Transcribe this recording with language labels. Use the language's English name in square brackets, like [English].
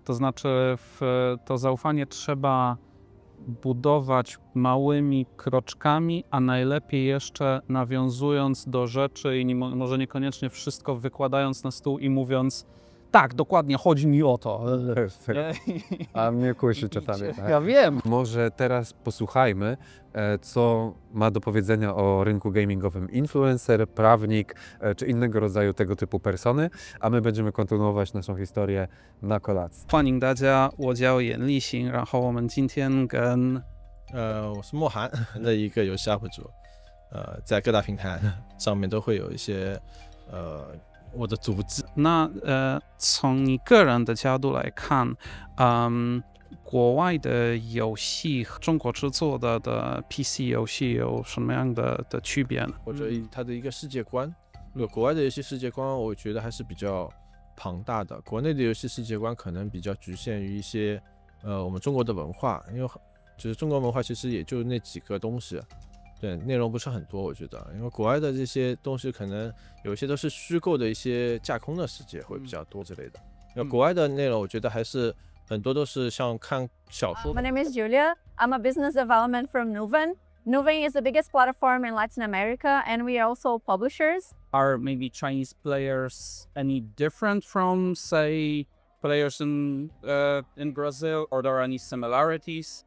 [Polish] To znaczy to zaufanie trzeba budować małymi kroczkami, a najlepiej jeszcze nawiązując do rzeczy i może niekoniecznie wszystko wykładając na stół i mówiąc tak, dokładnie, chodzi mi o to. A mnie kusi czasami. Tak? Ja wiem. Może teraz posłuchajmy, co ma do powiedzenia o rynku gamingowym influencer, prawnik czy innego rodzaju tego typu persony, a my będziemy kontynuować naszą historię na kolacji. [Chinese] 欢迎大家，我叫严立行，然后我们今天跟我是莫涵的一个游戏 UP 主，在各大平台上面都会有一些我的组织。那从你个人的角度来看，国外的游戏和中国制作的 PC 游戏有什么样的区别呢？或者它的一个世界观，国外的游戏世界观，我觉得还是比较庞大的。国内的游戏世界观可能比较局限于一些我们中国的文化，因为就是中国文化其实也就那几个东西。对，内容不是很多，我觉得，因为国外的这些东西可能有些都是虚构的一些架空的世界会比较多之类的。因为国外的内容，我觉得还是很多都是像看小说。 [English] My name is Julia. I'm a business development from Nuven. Nuven is the biggest platform in Latin America, and we are also publishers. Are maybe Chinese players any different from, say, players in Brazil, or there are any similarities?